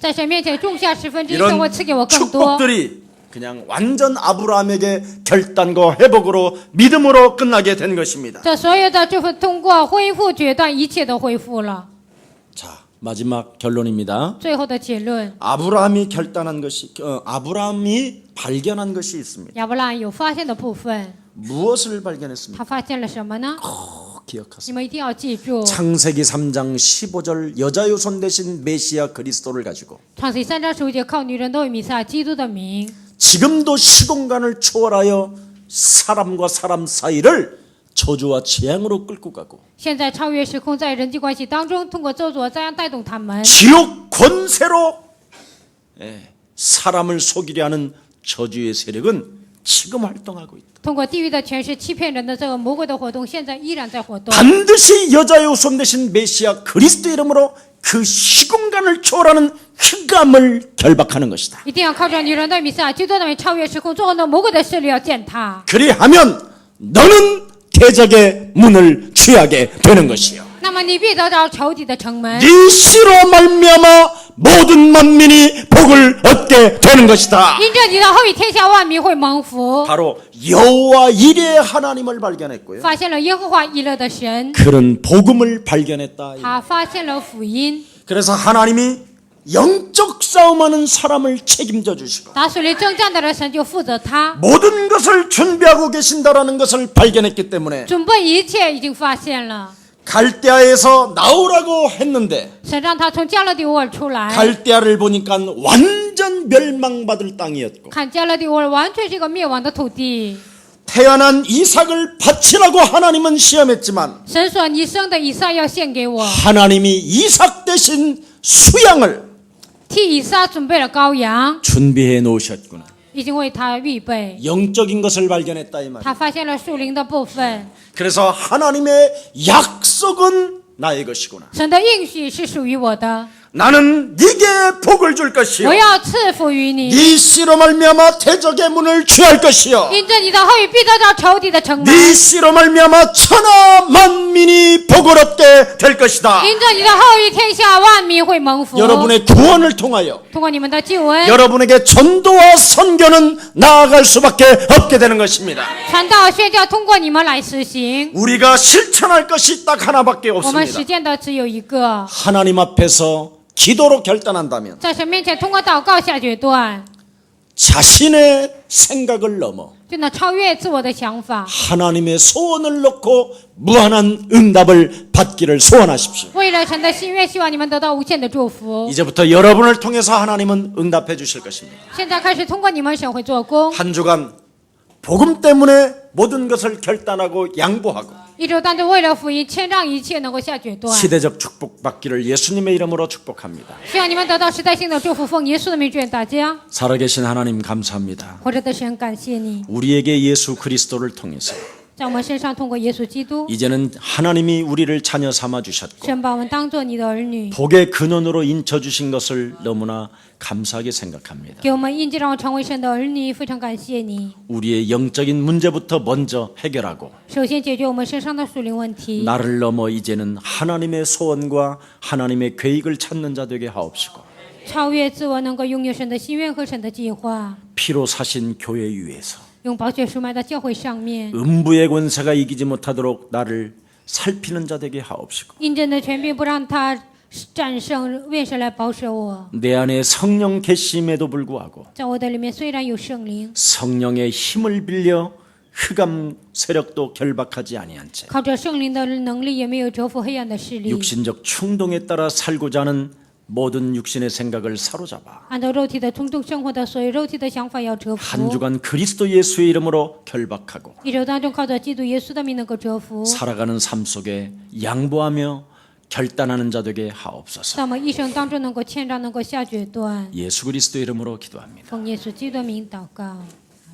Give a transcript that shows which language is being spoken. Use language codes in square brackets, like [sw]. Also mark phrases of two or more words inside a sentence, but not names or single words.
[zh] 在神面前种下1/10，神 [ko] 이런 [zh] 会赐给我更多。 [ko] 축복들이 그냥 완전 아브라함에게 결단과 회복으로 믿음으로 끝나게 된 것입니다. [zh] 这所有的祝福通过恢复决断，一切都恢复了。 [ko] 자, 마지막 결론입니다. [zh] 最后的结论， [ko] 아브라함이 결단한 것이 아브라함이 발견한 것이 있습니다. [zh] 亚伯拉罕有发现的部分， [ko] 무엇을 발견했습니까? [zh] 他发现了什么呢？ [ko] 기억하세요. [zh] 你们一定要记住， [ko] 창세기 3장 15절 여자 요손 대신 메시아 그리스도를 가지고 [zh] 创世3章15节，靠女人都有弥赛亚基督的名， [ko] 지금도 시공간을 초월하여 사람과 사람 사이를 저주와 재앙으로 끌고 가고 [zh] 现在超越时空，在人际关系当中，通过咒诅灾殃带动他们， [ko] 지옥 권세로 사람을 속이려 하는 저주의 세력은 지금 활동하고 있다. [zh] 通过地狱的权势欺骗人的这个魔鬼的活动，现在依然在活动。 [ko] 반드시 여자의 후손 대신 메시아 그리스도 이름으로 그 시공간을 초월하는 흑암을 결박하는 것이다. [zh] 一定要靠着女人的弥赛亚基督的名超越时空，作恶的魔鬼的势力要践踏。 [ko] 그리하면 너는 대적의 문을 취하게 되는 것이요. [zh] 那么你必得着仇敌的城门， [ko] 네 씨로 말미암아 모든 만민이 복을 얻게 되는 것이다. [zh] 因着你的后裔，天下万民会蒙福。 [ko] 바로 여호와 이레의 하나님을 발견했고요. [zh] 发现了耶和华以勒的神， [ko] 그런 복음을 발견했다. [zh] 他发现了福音。 [ko] 그래서 하나님이 영적 싸움하는 사람을 책임져 주시고 [zh] 打水里征战的人，神就负责他， [ko] 모든 것을 준비하고 계신다라는 것을 발견했기 때문에 [zh] 准备一切已经发现了。 [ko] 갈대아에서 나오라고 했는데 [zh] 神让他从加勒底乌尔出来， [ko] 갈대아를 보니까 완전 멸망받을 땅이었고 [zh] 看加勒底乌尔完全是一个灭亡的土地。 [ko] 태어난 이삭을 바치라고 하나님은 시험했지만 [zh] 神说：“你生的以撒要献给我， [ko] 하나님이 이삭 대신 수양을 [zh] 替以撒准备了羔羊， [ko] 준비해 놓으셨구나. [zh] 已经为他预备。 [ko] 영적인 것을 발견했다 이 말. [zh] 他发现了属灵的部分， [ko] 그래서 하나님의 약속은 나의 것이구나. [zh] 神的应许是属于我的， [ko] 나는 네게 복을 줄 것이요. [zh] 我要赐福于你。 [ko] 네 씨로 말미암아 대적의 문을 취할 것이요. [zh] 因着你的后裔必得着仇敌的城门， [ko] 네 씨로 말미암아 천하 만민이 복을 얻게 될 것이다. [zh] 因着你的后裔，天下万民会蒙福。 [ko] 여러분의 구원을 통하여 [zh] 通过你们的救恩， [ko] 여러분에게 전도와 선교는 나아갈 수밖에 없게 되는 것입니다. [zh] 传道宣教通过你们来实行。 [ko] 우리가 실천할 것이 딱 하나밖에 [zh] 我们 [ko] 없습니다. [zh] 实践的只有一个， [ko] 하나님 앞에서 기도로 결단한다면 [zh] 在神面前通过祷告下决断， [ko] 자신의 생각을 넘어 [zh] 就能超越自我的想法， [ko] 하나님의 소원을 놓고 무한한 응답을 받기를 소원하십시오. [zh] 为了神的心愿，希望你们得到无限的祝福。 [ko] 이제부터 여러분을 통해서 하나님은 응답해 주실 것입니다. [zh] 现在开始通过你们，神会做工。 [ko] 한 주간 복음 때문에 모든 것을 결단하고 양보하고 [zh] 一周当中，为了福音，谦让一切，能够下决断。 [ko] 시대적 축복 받기를 예수님의 이름으로 축복합니다. [zh] 希望你们得到时代性的祝福，奉耶稣的名祝愿大家。 [ko] 살아계신 하나님 감사합니다. [zh] 活着的神，感谢你， [ko] 우리에게 예수 그리스도를 통해서 [zh] 在我们身上通过耶稣基督， [ko] 이제는 하나님이 우리를 자녀 삼아 주셨고 [zh] 神把我们当做你的儿女， [ko] 복의 근원으로 인쳐 주신 것을 너무나 감사하게 생각합니다. [zh] 给我们印记让我成为神的儿女，非常感谢你。 [ko] 우리의 영적인 문제부터 먼저 해결하고 [zh] 首先解决我们身上的属灵问题， [ko] 나를 넘어 이제는 하나님의 소원과 하나님의 계획을 찾는 자 되게 하옵시고 [zh] 超越自我，能够拥有神的心愿和神的计划， [ko] 피로 사신 교회 위에서 [zh] 用宝血赎买到教会上面， [ko] 음부의 권세가 이기지 못하도록 나를 살피는 자 되게 하옵시고 [zh] 印证的权柄不让他战胜，愿神来保守我。 [ko] 내 안에 성령 계심에도 불구하고 [zh] 在我的里面虽然有圣灵， [ko] 성령의 힘을 빌려 흑암 세력도 결박하지 아니한 채 [zh] 靠着圣灵的能力，也没有折服黑暗的势力， [ko] 육신적 충동에 따라 살고자 하는 모든 육신의 생각을 사로잡아 [zh] 按照肉体的冲动生活的，所有肉体的想法要折 [ko] 한 [zh] 服。 [ko] 주간 그리스도 예수의 이름으로 결박하고 [zh] 一周当中靠着基督耶稣的名能够折服， [ko] 살아가는 삶 속에 양보하며 결단하는 자 되게 하옵소서. [zh] 在我们一生当中能够谦让，能够下决断。 [ko] 예수 그리스도 이름으로 기도합니다. [zh] 奉耶稣基督的名祷告。